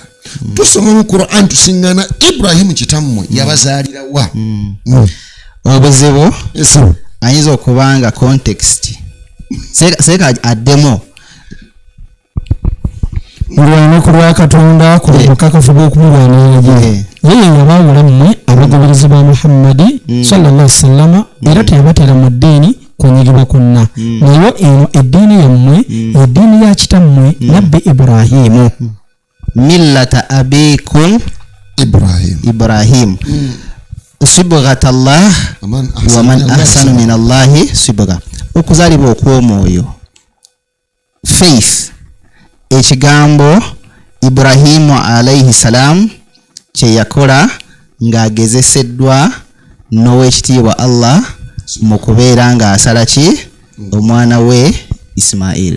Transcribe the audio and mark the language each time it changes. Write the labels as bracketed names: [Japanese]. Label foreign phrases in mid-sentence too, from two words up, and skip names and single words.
[Ganda] Tusoma mu Quran tusiŋŋana Ibrahim kitammwe yabazaalirawa. Obuzibu ayinza okubanga context seeka addemu mulwane ku lwa Katonda ku bukakafu bw'okumulwanirira ye yabaawulamu abagoberezi ba Muhammadi [Arabic] صلى الله عليه وسلم [Ganda] era teyabateera mu ddiini kunyigibwa kwonna naye eno eddiini yammwe eddiini ya kitammwe nabbi Ibrahimu [Arabic] ملة أبيكم إبراهيم صبغة الله ومن أحسن من الله صبغة [Ganda] okuzaalibwa okw'omwoyo faith ekigambo Ibrahimu [Arabic] عليه السلام [Ganda] kye yakola ng'agezeseddwa n'owekitiibwa Allah mu kubeera ng'asala ki omwana we Ismail.